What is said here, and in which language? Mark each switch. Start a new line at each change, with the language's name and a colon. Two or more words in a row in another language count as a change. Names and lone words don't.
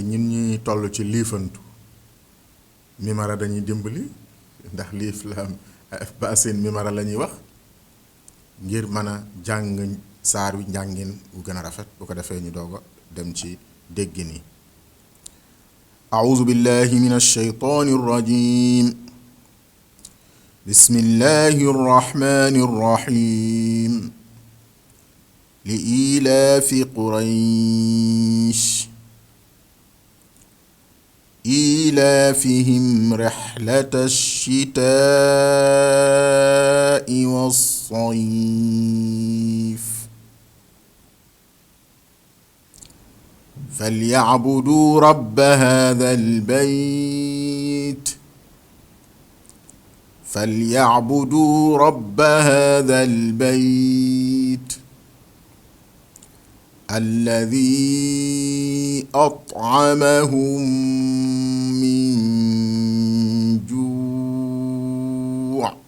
Wolof: ñun ñuy toll ci liifantu mimara dañuy dimbali ndax liif la baasin mimara la ñuy wax ngir mën a jàng saar wi njàngin wu gën a rafet bu ko defee ñu doog a dem ci déggin yi
Arabic: أعوذ بالله من الشيطان الرجيم بسم الله الرحمن الرحيم لإيلاف قريش إيلافهم رحلة الشتاء والصيف فليعبدوا رب هذا البيت الذي أطعمهم من جوع